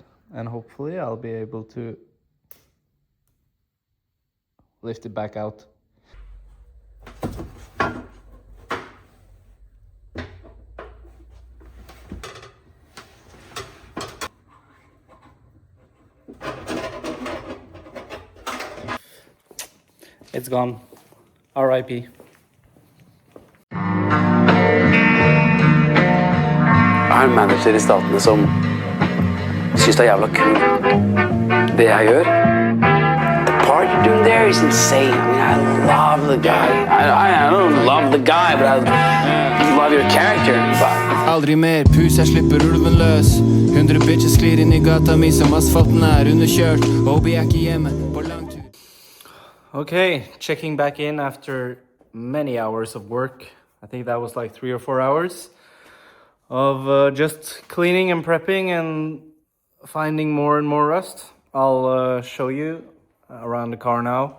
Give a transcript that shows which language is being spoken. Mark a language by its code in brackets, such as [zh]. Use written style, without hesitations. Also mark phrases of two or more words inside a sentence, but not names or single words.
[en] And hopefully I'll be able to lift it back out. It's gone. R.I.P. [no] Jeg har en manager i Statene som synes det er jævla kult, det jeg gjør. [en] The part you're doing there is insane. I mean, I love the guy. I don't love the guy, but I love your character. [no] Aldri mer pus, jeg slipper ulven løs. 100 bitches sklir inn i gata mi som asfalten er underkjørt. Hobby er ikke hjemme på lang tur. [en] Okay, checking back in after many hours of work. I think that was like 3 or 4 hours of just cleaning and prepping and finding more and more rust. I'll show you around the car now.